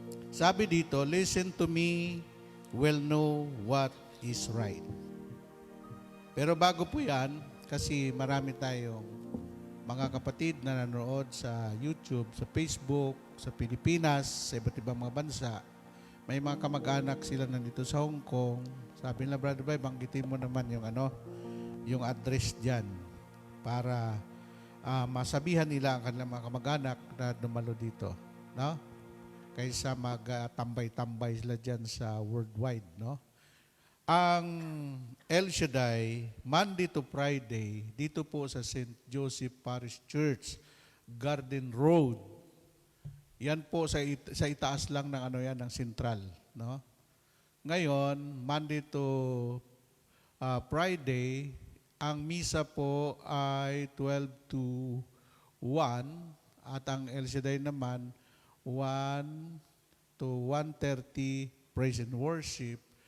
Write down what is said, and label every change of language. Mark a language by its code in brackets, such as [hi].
[tl] Sabi dito, [en] listen to me, will know what is right. [tl] Pero bago po yan, kasi marami tayong mga kapatid na nanonood sa YouTube, sa Facebook, sa Pilipinas, sa iba't ibang mga bansa. May mga kamag-anak sila nandito sa Hong Kong. Sabi nila, Brother Bay, banggitin mo naman yung yung address dyan para masabihan nila ang kanilang mga kamag-anak na dumalo dito. No? Kaysa mag-tambay-tambay sila dyan sa worldwide. No? Ang El Shaddai, Monday to Friday, dito po sa St. Joseph Parish Church, Garden Road. Yan po sa itaas lang ng ng Central, no? Ngayon, Monday to Friday, ang misa po ay 12 to 1 at ang El Shaddai naman 1 to 1:30 praise and worship.